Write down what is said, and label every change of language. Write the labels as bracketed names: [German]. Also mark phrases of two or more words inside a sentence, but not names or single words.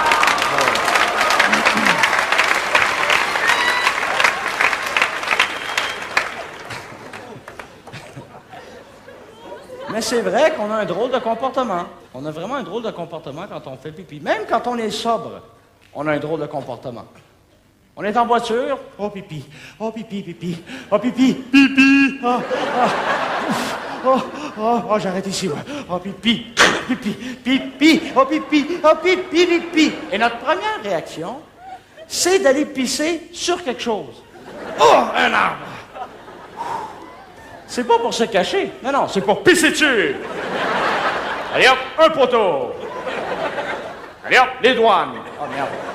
[French] Mais c'est vrai qu'on a un drôle de comportement. On a vraiment un drôle de comportement quand on fait pipi. Même quand on est sobre, on a un drôle de comportement. On est en voiture, oh pipi, oh pipi, pipi, oh pipi, pipi, oh, j'arrête ici, ouais. Oh pipi, pipi, pipi, oh pipi, oh pipi, pipi. Et notre première réaction, c'est d'aller pisser sur quelque chose. Oh, un arbre. C'est pas pour se cacher. Non, c'est pour pisser dessus. Allez hop, un poteau. Allez hop, les douanes. Oh merde.